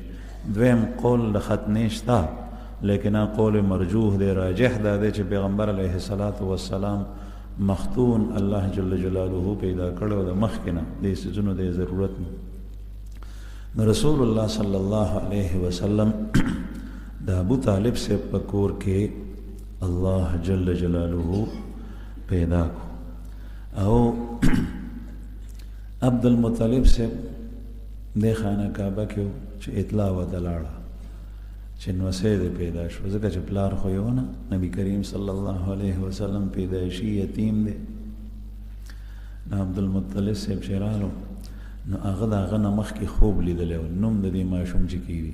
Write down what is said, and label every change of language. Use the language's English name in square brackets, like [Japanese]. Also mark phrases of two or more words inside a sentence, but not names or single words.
[Pashto] دویم قول د ختنې شته، لیکن قول مرجوح دی، راجح دا دی چې پیغمبر [Arabic] علیه الصلاة والسلام [Pashto] مختون الله [Arabic] جل جلاله [Pashto] پیدا کړو د مخکې نه، دې څیزونو د ضرورت نه. نو رسول الله [Arabic] صلی الله علیه وسلم [Pashto] د ابو طالب سے په کور کې الله [Arabic] جل جلاله [Pashto] پیدا کو، او عبد المطلب سے د خانه کعبه کې چې اطلاع ورته لاړه چې نوسی دی پیدا شو، ځکه چې پلار خو یې ونه، نبی کریم [Arabic] صلی الله علیه وسلم [Pashto] پیدایشي یتیم دی. نو عبد المطلب صاحب چې رالو نو هغه د هغه نه مخکې خوب لیدلی و، نوم د دې ماشوم چې کېږي.